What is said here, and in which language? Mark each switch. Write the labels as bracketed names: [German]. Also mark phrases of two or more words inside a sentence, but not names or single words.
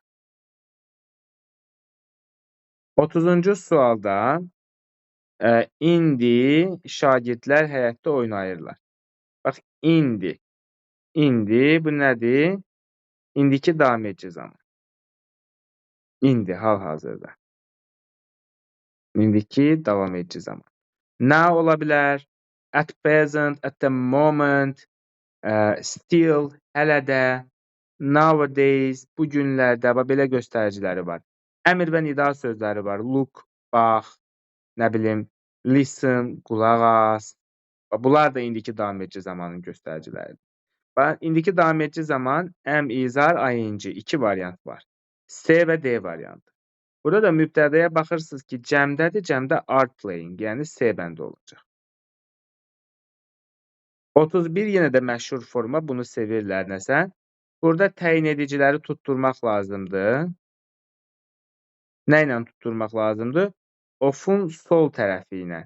[Azerbaijani] 30-cu sualda indi şagirdlər həyətdə oynayırlar. Bax, indi. İndi bu nədir? İndiki davam edici zaman. İndi, hal-hazırda. İndiki davam edici zaman. Now ola bilər, [English] at present, at the moment, still, [Azerbaijani] hələ də, nowadays, bu günlərdə, belə göstəriciləri var. Əmr və nida sözləri var. Look, bax, nə bilim, listen, qulaq as. Bunlar da indiki davam edici zamanın göstəriciləridir. İndiki davam edici zaman [English] am, is, are, [Azerbaijani] ing, iki variant var. C və D variantı. Burada da mübtədəyə baxırsınız ki, cəmdədir, cəmdə [English] are playing, [Azerbaijani] yəni C bəndi olacaq. 31 yenə də məşhur forma, bunu sevirlər nəsə. Burada təyin ediciləri tutturmaq lazımdır. Nə ilə tutturmaq lazımdır? Of'un sol tərəfi ilə.